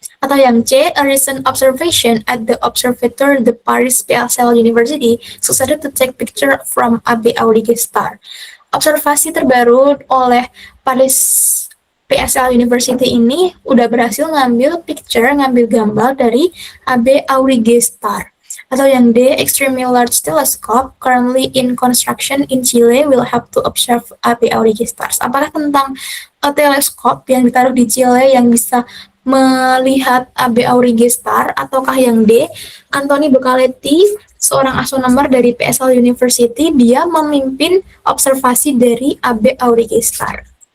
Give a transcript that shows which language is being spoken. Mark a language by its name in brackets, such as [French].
[Indonesian] Atau yang C, [English] a recent observation at the observatory the Paris PSL University succeeded to take picture from AB Aurigé star. [Indonesian] Observasi terbaru oleh Paris PSL University ini udah berhasil ngambil gambar dari AB Aurigé star. Atau yang D, [English] extremely large telescope currently in construction in Chile will help to observe AB Aurigé stars. [Indonesian] Apakah tentang teleskop yang ditaruh di Chile yang bisa melihat AB Aurigé star, ataukah yang D, Anthony Bucaletti, seorang astronomer dari PSL University, dia memimpin observasi dari AB Aurigé star.